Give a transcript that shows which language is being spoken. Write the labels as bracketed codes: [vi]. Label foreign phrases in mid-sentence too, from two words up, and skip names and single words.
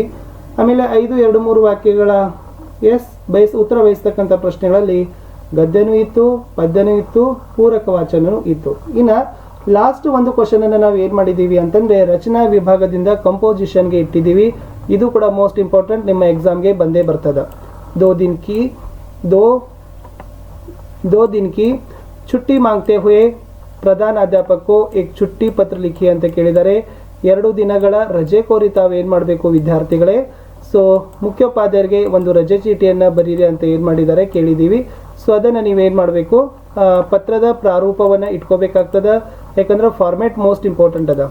[kn] ಆಮೇಲೆ 5, 2, 3 ವಾಕ್ಯಗಳ ಉತ್ತರ ಬಯಸ್ತಕ್ಕಂಥ ಪ್ರಶ್ನೆಗಳಲ್ಲಿ ಗದ್ಯನೂ ಇತ್ತು, ಪದ್ಯನೂ ಇತ್ತು, ಪೂರಕ ವಾಚನೂ ಇತ್ತು. ಇನ್ನು [en] ಲಾಸ್ಟ್ ಒಂದು ಕ್ವಶನ್ [kn] ಅನ್ನು ನಾವು ಏನು ಮಾಡಿದ್ದೀವಿ ಅಂತಂದರೆ ರಚನಾ ವಿಭಾಗದಿಂದ ಕಂಪೋಸಿಷನ್ಗೆ ಇಟ್ಟಿದ್ದೀವಿ. ಇದು ಕೂಡ [en] most important, [kn] ನಿಮ್ಮ ಎಕ್ಸಾಮ್ಗೆ ಬಂದೇ ಬರ್ತದೆ. [hi] दो दिन की छुट्टी मांगते हुए [kn] ಪ್ರಧಾನ ಅಧ್ಯಾಪಕ [hi] एक छुट्टी पत्र लिखी [kn] ಅಂತ ಕೇಳಿದರೆ 2 ದಿನಗಳ ರಜೆ ಕೋರಿ ತಾವು ಏನು ಮಾಡಬೇಕು ವಿದ್ಯಾರ್ಥಿಗಳೇ, ಸೊ ಮುಖ್ಯೋಪಾಧ್ಯಾಯರಿಗೆ ಒಂದು ರಜೆ ಚೀಟಿಯನ್ನು ಬರೀರಿ ಅಂತ ಏನು ಮಾಡಿದ್ದಾರೆ ಕೇಳಿದ್ದೀವಿ. ಸೊ ಅದನ್ನು ನೀವೇನು ಮಾಡಬೇಕು, ಪತ್ರದ ಪ್ರಾರೂಪವನ್ನು ಇಟ್ಕೋಬೇಕಾಗ್ತದೆ. ಯಾಕಂದ್ರೆ [en] format most important [kn] ಅದ.